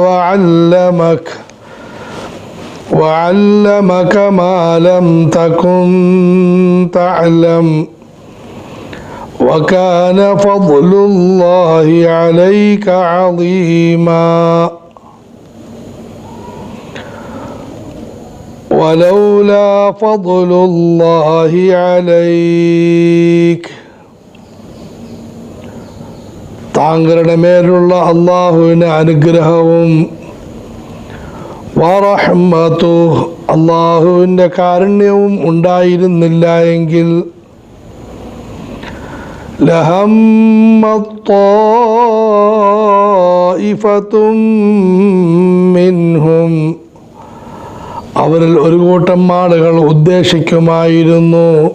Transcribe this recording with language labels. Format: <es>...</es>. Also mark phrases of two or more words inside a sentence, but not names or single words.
<ar>وعلمك ما لم تكن تعلم وكان فضل الله عليك عظيما ولولا فضل الله</ar> <ml>عليك താങ്കളുടെ മേലുള്ള അല്ലാഹുവിന്റെ അനുഗ്രഹവും വറഹ്മതുഹു അല്ലാഹുവിന്റെ കാരുണ്യവും ഉണ്ടായിരുന്നില്ല എങ്കിൽ</ml> <ar>لهمت طائفة منهم</ar> <ml>അവരിൽ ഒരു കൂട്ടം ആളുകൾ ഉദ്ദേശിക്കുമായിരുന്നു</ml>